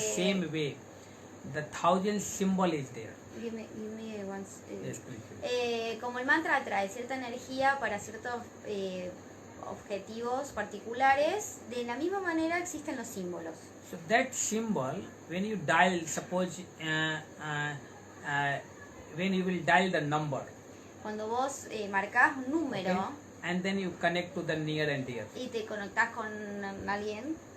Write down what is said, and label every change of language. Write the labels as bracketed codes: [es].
[en] same way, the 1,000 symbol is there. Give me once. Yes, please. [es] Como el mantra atrae cierta energía para ciertos objetivos particulares, de la misma manera existen los símbolos. [en] So that symbol, when you dial, suppose when you will dial the number, [es] Cuando vos marcás un número [en] okay, and then you connect to the near and dear. [es] y te conectás con alguien,